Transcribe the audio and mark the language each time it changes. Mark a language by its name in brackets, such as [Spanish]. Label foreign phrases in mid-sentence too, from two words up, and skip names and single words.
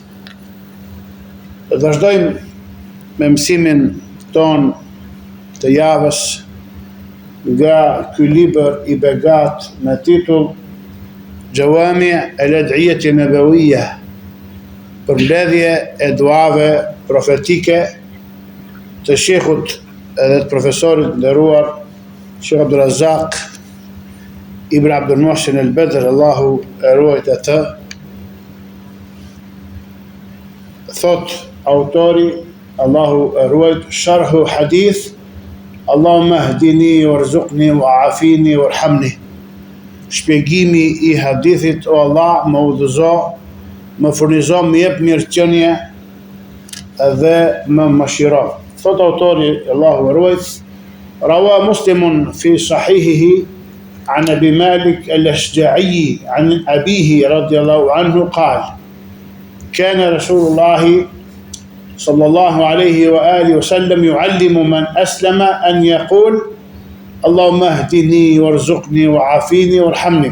[Albanian] Do të vazhdojmë me mësimin ton të javës nga ky libër i begat me titull Jawami' al-Ad'iyah an-Nabawiyya, përmbledhje e duave profetike të shehut edhe të profesorit nderuar Sheikh Abdul Razak Ibn Abdul Muhsin al-Badr, Allahu e ruajt atë. Thot autori, Allahu e ruajt, [Arabic] شرح حديث اللهم اهدني وارزقني وعافني وارحمني. [Albanian] Shpjegimi i hadithit: o Allah, më udhëzo, më furnizo, më jep mirëqenie dhe më mëshiro. Thot autori, Allahu e ruajt, [Arabic] رواه مسلم في صحيحه عن أبي مالك الأشجعي عن أبيه رضي الله عنه قال: كان رسول الله صلى الله عليه وآله وسلم يعلم من أسلم أن يقول اللهم اهدني وارزقني وعافيني وارحمني.